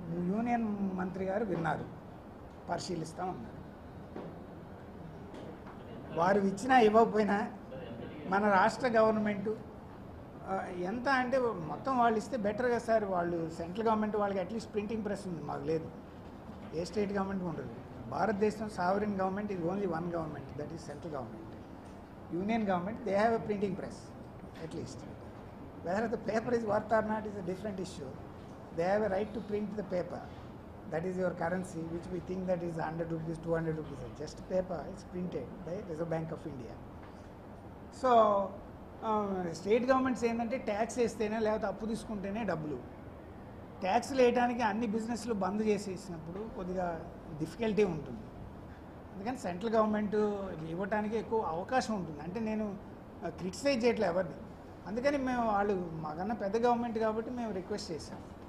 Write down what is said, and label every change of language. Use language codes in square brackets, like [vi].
[te] Union మంత్రి గారు విన్నారు, పరిశీలిస్తామన్నారు. వారు ఇచ్చినా ఇవ్వకపోయినా మన రాష్ట్ర గవర్నమెంటు ఎంత అంటే మొత్తం వాళ్ళు ఇస్తే బెటర్ కదా సార్. వాళ్ళు సెంట్రల్ గవర్నమెంట్ వాళ్ళకి అట్లీస్ట్ ప్రింటింగ్ ప్రెస్ ఉంది, మాకు లేదు. ఏ స్టేట్ గవర్నమెంట్ ఉండదు. భారతదేశం sovereign government [en] is only one government, that is central government. Union government, they have a printing press at least. Whether the paper is worth or not is a different issue. They have a right to print the paper. That is your currency, which we think that is 100 rupees, 200 rupees. Just paper, it's printed by Reserve Bank of India. So [te] state governments ఏంటంటే tax వేస్తేనే లేకపోతే అప్పు తీసుకుంటేనే డబ్బులు. ట్యాక్స్లు వేయడానికి అన్ని బిజినెస్లు బంద్ చేసేసినప్పుడు కొద్దిగా డిఫికల్టీ ఉంటుంది. అందుకని సెంట్రల్ గవర్నమెంట్ ఇవ్వడానికి ఎక్కువ అవకాశం ఉంటుంది. అంటే నేను క్రిటిసైజ్ చేయట్లేదు ఎవరిని. అందుకని మేము వాళ్ళు మాకన్నా పెద్ద గవర్నమెంట్ కాబట్టి మేము రిక్వెస్ట్ చేశాం.